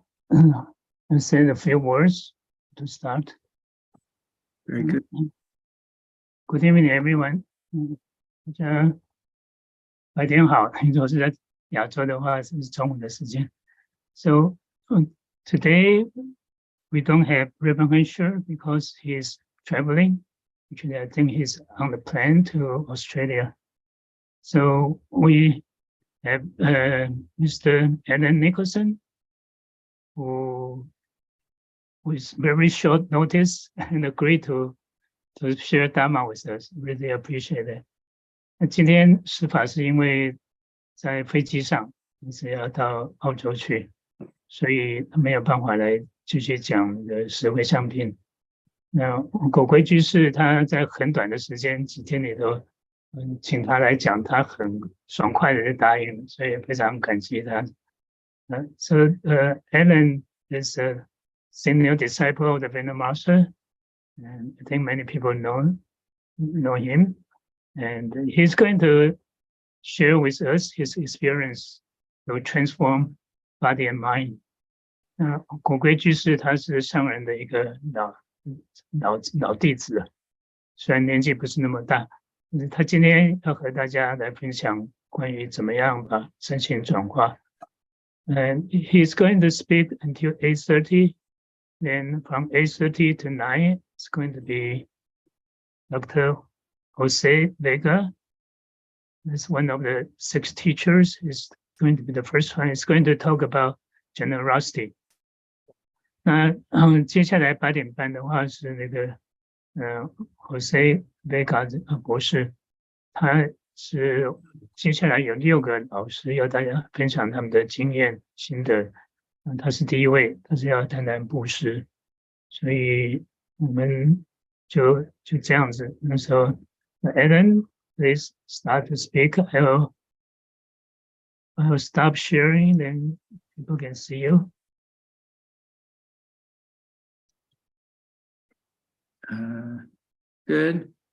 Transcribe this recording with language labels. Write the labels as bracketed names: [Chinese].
[English] I'll say a few words to start. Very good. Good evening, everyone. [Chinese] 大家白天好，如果是在亚洲的话，是中午的时间。 [English] So today we don't have Reverend Hensher because he's traveling. Actually, I think he's on the plane to Australia. So we have Mr. Alan Nicholson, who with very short notice and agreed to share Dharma with us. Really appreciate it. [Chinese] 那今天施法是因为在飞机上，一直要到澳洲去，所以他没有办法来继续讲的十回向品。那果归居士他在很短的时间几天里头，请他来讲，他很爽快的就答应，所以非常感激他。 [English] So Alan is a senior disciple of the Venerable Master, and I think many people know him, and he's going to share with us his experience to transform body and mind. [Chinese] 果归居士他是上人的一个老弟子了，虽然年纪不是那么大，但是他今天要和大家来分享关于怎么样把身心转化。 [English] And he's going to speak until 8:30. Then from 8:30 to 9, it's going to be Dr. Jose Vega. That's one of the 6 teachers. He's going to be the first one. He's going to talk about generosity. [Chinese] 那接下来8点半的话是那个Jose Vega 博士，他是接下来有6个老师要大家分享他们的经验心得。他是第一位，他是要谈谈布施，所以我们就这样子。那时候 [English] Alan, please start to speak. I will stop sharing, then people can see you. Good.